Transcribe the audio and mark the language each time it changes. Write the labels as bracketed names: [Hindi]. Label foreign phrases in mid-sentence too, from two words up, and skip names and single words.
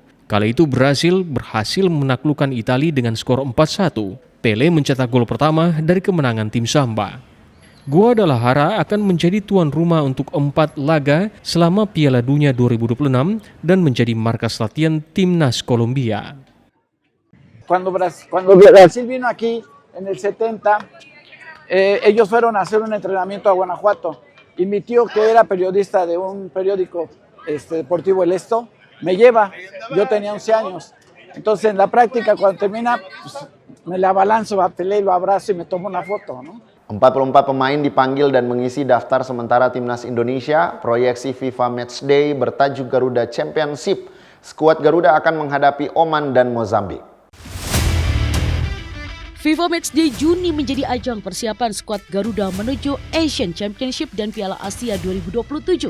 [Indonesian] Kala itu Brasil berhasil menaklukkan Italia dengan skor 4-1. Pelé mencetak gol pertama dari kemenangan tim Samba. Guadalajara akan menjadi tuan rumah untuk 4 laga selama Piala Dunia 2026 dan menjadi markas latihan timnas Kolombia. [Spanish] Cuando Brasil vino aquí en el 70, ellos fueron a hacer un entrenamiento a Guanajuato y mi tío, que era periodista de un periódico deportivo, El Esto, me lleva. Yo tenía 11 años. Entonces en la práctica, cuando termina, pues, me la abalanzo a Pelé, lo abrazo y me tomo una foto, ¿no? [Indonesian] 44 pemain dipanggil dan mengisi daftar sementara timnas Indonesia. Proyeksi FIFA Matchday bertajuk Garuda Championship. Skuad Garuda akan menghadapi Oman dan Mozambik. FIFA Matchday Juni menjadi ajang persiapan skuad Garuda menuju Asian Championship dan Piala Asia 2027.